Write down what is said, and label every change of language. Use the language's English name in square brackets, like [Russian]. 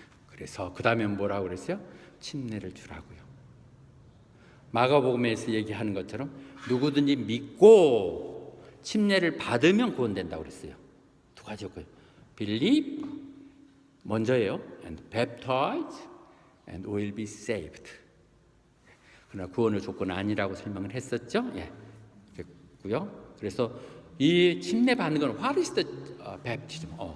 [Korean] 그래서 그 다음에 뭐라고 그랬어요? 침례를 주라고요. 마가복음에서 얘기하는 것처럼 누구든지 믿고 침례를 받으면 구원된다고 그랬어요. 두 가지였고요. Believe 먼저예요. [English] And baptize and will be saved. [Korean] 그러나 구원의 조건은 아니라고 설명을 했었죠. 그랬고요. 그래서 이 침례 받는 건 [English] What is the baptism?